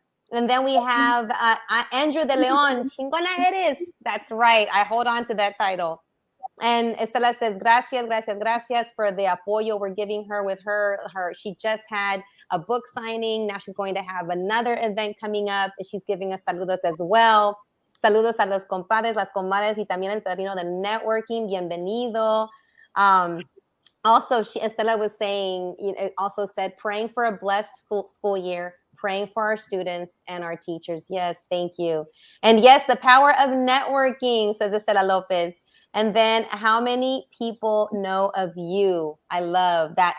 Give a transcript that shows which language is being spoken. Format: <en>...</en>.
<en>And then we have Andrew de Leon,</en> <es>chingona eres.</es> <en>That's right. I hold on to that title. And Estela says, gracias for the apoyo we're giving her with her. She just had a book signing. Now she's going to have another event coming up. She's giving us saludos as well.</en> <es>Saludos a los compadres, las comadres, y también el padrino de networking. Bienvenido.</es> <en>Also, Estela was saying, also said, praying for a blessed school year, praying for our students and our teachers. Yes, thank you. And yes, the power of networking, says Estela Lopez. And then how many people know of you? I love that.</en>